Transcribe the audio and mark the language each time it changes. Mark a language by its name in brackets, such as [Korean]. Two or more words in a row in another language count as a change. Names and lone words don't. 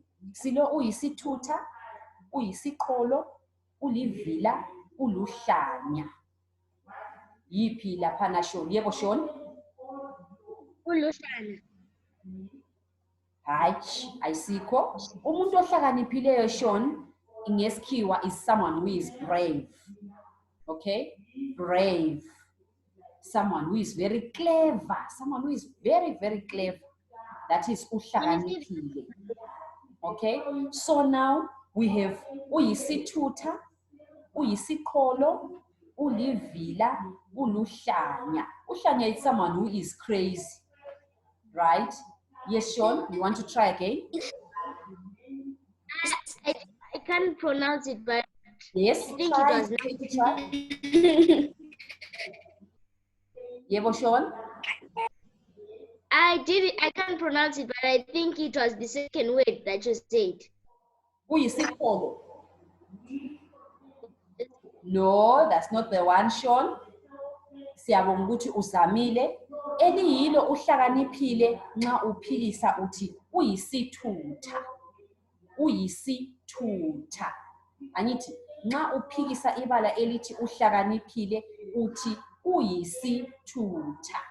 [North Ndebele] Silo uyisithutha, uyisiqholo, ulivila, uluhlanya. Yiphi laphana Sean? Yebo Sean? Uluhlanya. Hayi, ayisikho. Umuntu ohlakaniphileyo Sean ngesikhiwa [English] is someone who is brave. Okay? Brave. Someone who is very clever. Someone who is very, very clever. That is uhlakaniphile. Okay? So now we have [North Ndebele] uyisithutha, uyisiqholo, ulivila, uluhlanya. [English] Uhlanya is someone who is crazy. Right? Yes, Sean, you want to try again? I can't pronounce it, but yes, I think try. it was Try. Yebo, Sean? I can't pronounce it, but I think it was the second word that you said. [North Ndebele] Uyisiqholo. [English] No, that's not the one, Sean. [North Ndebele] Siyabonga ukuthi uzamile. Eliyilo uhlakaniphile nxa uphikisa uthi uyisithutha. Uyisithutha. Angithi nxa uphikisa ibala elithi uhlakaniphile uthi uyisithutha.